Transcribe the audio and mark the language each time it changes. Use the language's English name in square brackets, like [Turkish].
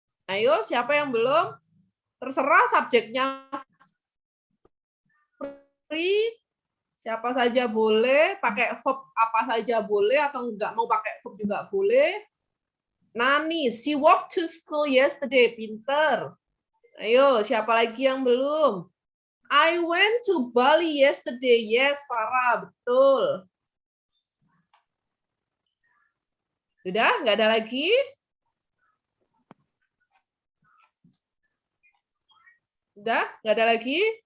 [Indonesian] Ayo, siapa yang belum? Terserah subjeknya. Free. Siapa saja boleh, pakai verb apa saja boleh, atau nggak mau pakai verb juga boleh. [English] Nani, she walked to school yesterday. [Indonesian] Pinter. Ayo, siapa lagi yang belum? [English] I went to Bali yesterday. [Indonesian] Yes, Farah, betul. Sudah, nggak ada lagi? Sudah, nggak ada lagi?